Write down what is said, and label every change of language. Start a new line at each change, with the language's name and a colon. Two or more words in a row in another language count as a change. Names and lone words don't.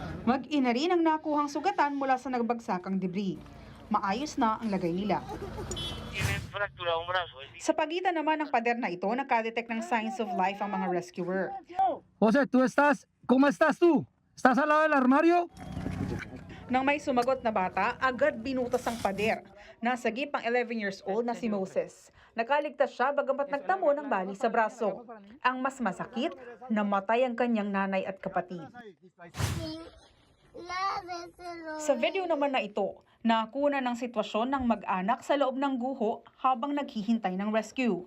Filipino: Mag-ina rin ang nakuhang sugatan mula sa nagbagsakang debris. Maayos na ang lagay nila. Sa pagitan naman ng pader na ito, nakadetect ng
English: signs of life
Filipino: ang mga rescuer.
Spanish: Jose, ¿tú estás? ¿Cómo estás tú? ¿Estás al lado del armario?
Filipino: Nang may sumagot na bata, agad binutas ang pader. Nasagip ang
English: 11 years old
Filipino: na si Moses. Nakaligtas siya bagamat nagtamo ng bali sa braso. Ang mas masakit, namatay ang kanyang nanay at kapatid. Sa video naman na ito, nakuna ng sitwasyon ng mag-anak sa loob ng guho habang naghihintay ng rescue.